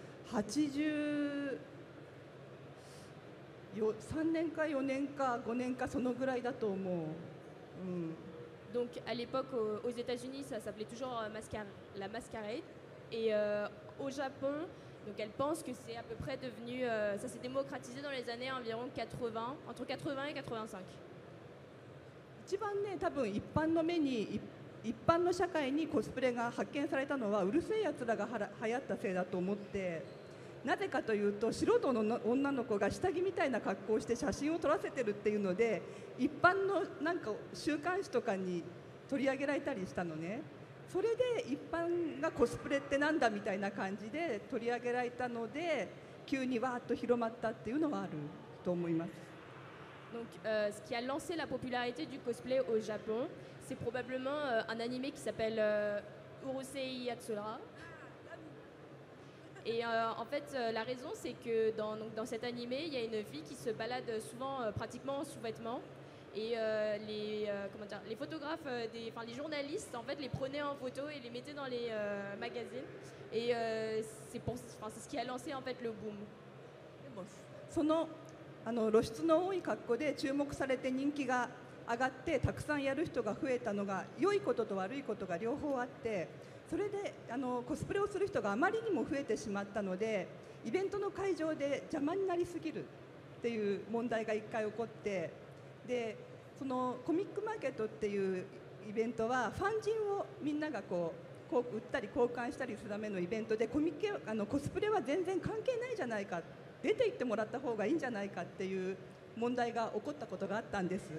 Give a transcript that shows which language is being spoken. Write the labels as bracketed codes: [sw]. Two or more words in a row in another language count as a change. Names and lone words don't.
[ja] 年か4年か5年かそのぐらいだと思う。 [fr] Donc à l'époque aux États-Unis, ça s'appelait toujours la mascarade, et au Japon, donc elle pense que c'est à peu près devenu, ça s'est démocratisé dans les années environ 80, entre 80 et 85. [ja] 一番ね、多分一般の目に一般の社会にコスプレが発見されたのはうるせえやつらが流行ったせいだと思って、なぜかというと素人の女の子が下着みたいな格好をして写真を撮らせてるっていうので、一般のなんか週刊誌とかに取り上げられたりしたのね。それで一般がコスプレってなんだみたいな感じで取り上げられたので、急にわーっと広まったっていうのはあると思います。 [fr] Donc, ce qui a lancé la popularité du cosplay au Japon, c'est probablement un animé qui s'appelle Urusei Yatsura. Et en fait, la raison, c'est que dans cet animé, il y a une fille qui se balade souvent pratiquement en sous-vêtements. Et les photographes, les journalistes, en fait, les prenaient en photo et les mettaient dans les magazines. Et c'est ce qui a lancé en fait le boom. [ja] 露出の多い格好で注目されて人気が上がってたくさんやる人が増えたのが良いことと悪いことが両方あって、それでコスプレをする人があまりにも増えてしまったので、イベントの会場で邪魔になりすぎるっていう問題が1回起こって、でそのコミックマーケットっていうイベントはファンジンをみんながこう売ったり交換したりするためのイベントで、コスプレは全然関係ないじゃないか、出て行ってもらった方がいいんじゃないかっていう問題が起こったことがあったんです。